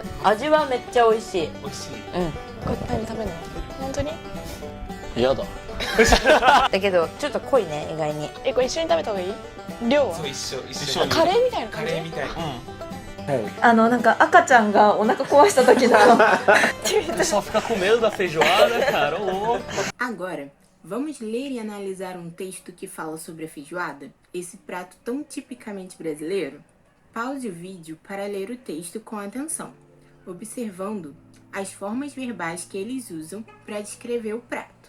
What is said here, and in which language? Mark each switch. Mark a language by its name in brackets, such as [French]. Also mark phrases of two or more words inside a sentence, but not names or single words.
[Japanese] 味はめっちゃ美味しい。美味しいうん。これタイム食べるの本当にやだだけどちょっと濃いね、意外に。これ一緒に食べた方がいい量はそう一緒にカレーみたいな感じカレーみたいななんか赤ちゃんがお腹壊した時の [Portuguese] Só fica com medo da feijoada, cara. Agora, vamos ler e analisar um texto que fala sobre a feijoada, esse prato tão tipicamente brasileiro? Pause o vídeo para ler o texto com atenção, observando as formas verbais que eles usam para descrever o prato.